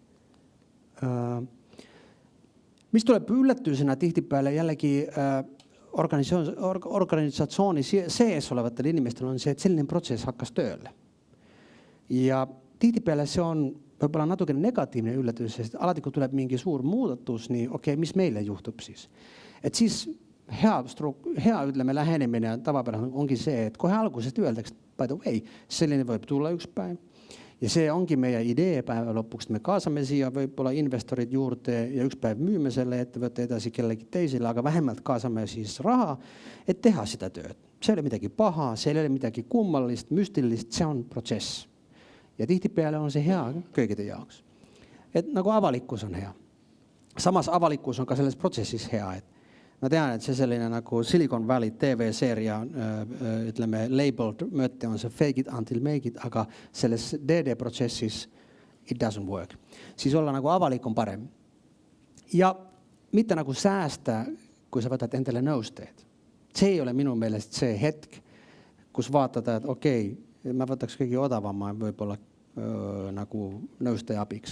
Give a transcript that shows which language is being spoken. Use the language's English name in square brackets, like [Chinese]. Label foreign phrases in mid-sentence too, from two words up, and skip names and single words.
[Estonian] Mis tuleb üllatusena tihtipeale jällegi organisatsiooni sees olevatel inimestel on see, et selline protsess hakkas tööle. Ja tihtipeale see on võib-olla natuke negatiivne üllatus, sest alati kui tuleb mingi suur muudatus, nii okei, mis meile juhtub siis? Et siis hea ütleme lähenemine tavapärane ongi see, et kohe algusest öeldakse, [English] by the way, [Estonian] selline võib tulla üks päev. Ja see ongi meie idee päeva lõpuks, me kaasame siia võib-olla investorid juurde ja üks päev müüme selle ettevõtte edasi kellegi teisele, aga vähemalt kaasame siis raha, et teha seda tööd. See ei ole midagi paha, see ei ole midagi kummalist, müstilist, see on protsess. Ja tihtipeale on see hea kõigide jaoks. Et nagu avalikkus on hea. Samas avalikkus on ka selles protsessis hea. Et ma tean, et see selline nagu Silicon Valley TV-seeria, ütleme, labeled mõte on see [English] fake it until make it, [Estonian] aga selles DD-protsessis [English] it doesn't work. [Estonian] Siis olla nagu avalik on parem. Ja mitte nagu säästa, kui sa võtad endale nõusteed. See ei ole minu meelest see hetk, kus vaatada, et okei, ma võtaks kõige odavama võib-olla nagu nõustaja abiks.